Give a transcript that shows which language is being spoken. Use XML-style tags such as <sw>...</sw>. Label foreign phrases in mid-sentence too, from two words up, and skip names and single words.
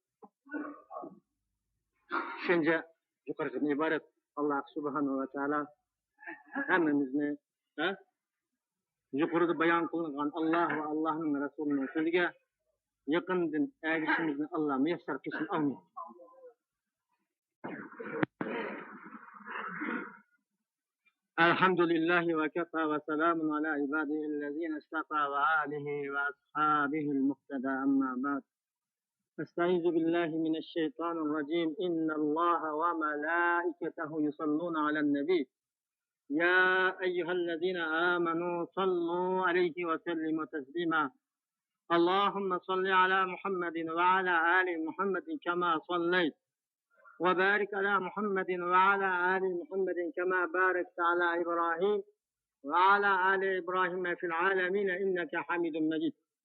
<uz>shuncha yuqoridan iborat Alloh</uz> <ar>سبحانه وتعالى</ar> <uz>hammamizni yuqorida bayon qilingan Alloh va Allohning rasulining so'ziga yaqindan erishishimizni Alloh muyassar qilsin. Amin.</uz> <ar>الحمد لله وكفى وسلام على عباده الذين اصطفى وآله وأصحابه المقتدى أما بعد أستعيذ بالله من الشيطان الرجيم إن الله وملائكته يصلون على النبي يا أيها الذين آمنوا صلوا عليه وسلموا تسليما اللهم صل على محمد وعلى آل محمد كما صليت وبارك على محمد وعلى آل محمد كما باركت على إبراهيم وعلى آل إبراهيم في العالمين إنك حميد مجيد.</ar>